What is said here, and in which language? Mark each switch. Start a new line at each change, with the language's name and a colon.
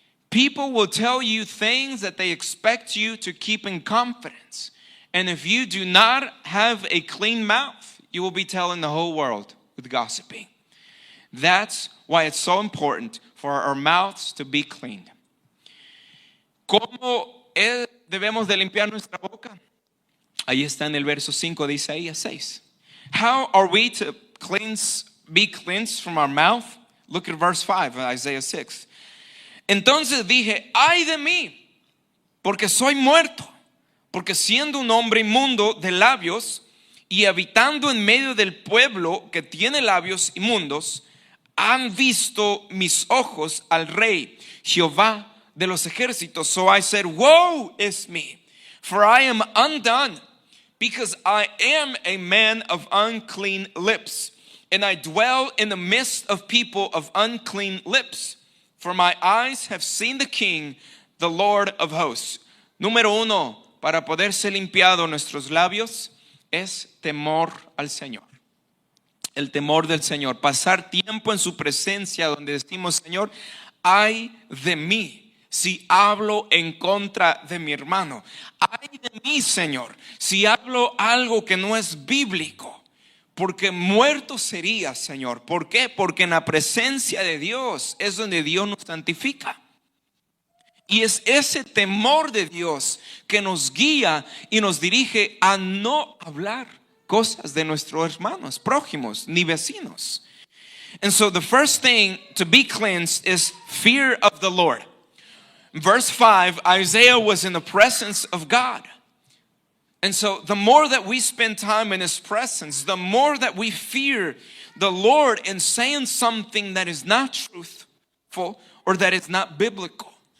English: People will tell you things that they expect you to keep in confidence. And if you do not have a clean mouth, you will be telling the whole world with gossiping. That's why it's so important for our mouths to be cleaned.
Spanish: ¿Cómo debemos de limpiar nuestra boca? Ahí está en el verso 5 de Isaías 6.
English: How are we to be cleansed from our mouth? Look at verse 5 of Isaiah 6.
Spanish: Entonces dije, ay de mí, porque soy muerto, porque siendo un hombre inmundo de labios y habitando en medio del pueblo que tiene labios inmundos, han visto mis ojos al Rey, Jehová de los ejércitos.
English: So I said, woe is me, for I am undone, because I am a man of unclean lips, and I dwell in the midst of people of unclean lips. For my eyes have seen the King, the Lord of hosts.
Spanish: Número 1, para poder ser limpiado nuestros labios, es temor al Señor. El temor del Señor. Pasar tiempo en su presencia donde decimos, Señor, ay de mí si hablo en contra de mi hermano. Ay de mí, Señor, si hablo algo que no es bíblico. Porque muerto sería, Señor. ¿Por qué? Porque en la presencia de Dios es donde Dios nos santifica. Y es ese temor de Dios que nos guía y nos dirige a no hablar cosas de nuestros hermanos, prójimos, ni vecinos.
English: And so the first thing to be cleansed is fear of the Lord. Verse 5, Isaiah was in the presence of God. And so the more that we spend time in His presence, the more that we fear the Lord in saying something that is not truthful or that is not biblical.